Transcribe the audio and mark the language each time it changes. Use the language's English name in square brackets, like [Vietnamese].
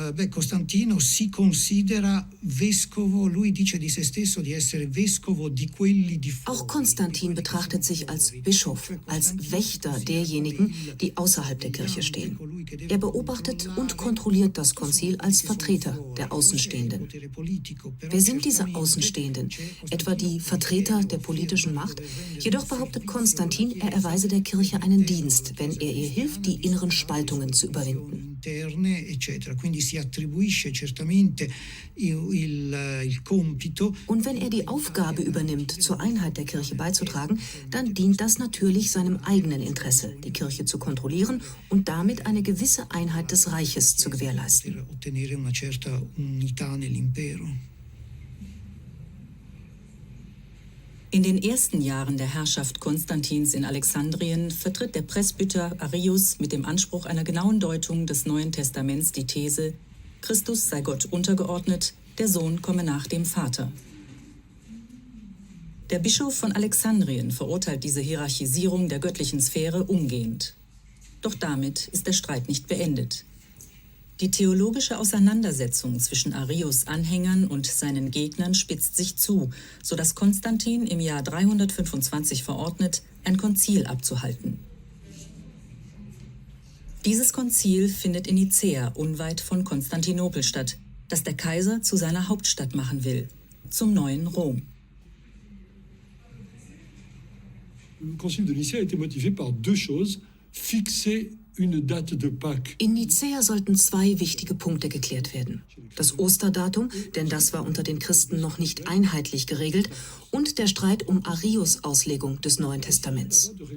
[Italian] Costantino si considera vescovo, lui dice di se stesso di essere vescovo di quelli di fuori. [German] Auch Konstantin betrachtet sich als Bischof, als Wächter derjenigen, die außerhalb der Kirche stehen. Er beobachtet und kontrolliert das Konzil als Vertreter der Außenstehenden. Wer sind diese Außenstehenden? Etwa die Vertreter der politischen Macht? Jedoch behauptet Konstantin, er erweise der Kirche einen Dienst, wenn er ihr hilft, die inneren Spaltungen zu überwinden. [Italian] Quindi si attribuisce certamente il compito. [German] Und wenn er die Aufgabe übernimmt, zur Einheit der Kirche beizutragen, dann dient das natürlich seinem eigenen Interesse, die Kirche zu kontrollieren und damit eine gewisse Einheit des Reiches zu gewährleisten. [Italian] Ottenere una certa unità nell'impero. [German] In den ersten Jahren der Herrschaft Konstantins in Alexandrien vertritt der Presbyter Arius mit dem Anspruch einer genauen Deutung des Neuen Testaments die These, Christus sei Gott untergeordnet, der Sohn komme nach dem Vater. Der Bischof von Alexandrien verurteilt diese Hierarchisierung der göttlichen Sphäre umgehend. Doch damit ist der Streit nicht beendet. Die theologische Auseinandersetzung zwischen Arius' Anhängern und seinen Gegnern spitzt sich zu, sodass Konstantin im Jahr 325 verordnet, ein Konzil abzuhalten. Dieses Konzil findet in Nicäa unweit von Konstantinopel statt, das der Kaiser zu seiner Hauptstadt machen will, zum neuen Rom. [French] Le Concile de Nicée a été motivé par deux choses: fixer une date de Pâques. [German] In Nicäa sollten zwei wichtige Punkte geklärt werden. Das Osterdatum, denn das war unter den Christen noch nicht einheitlich geregelt, und der Streit um Arius' Auslegung des Neuen Testaments.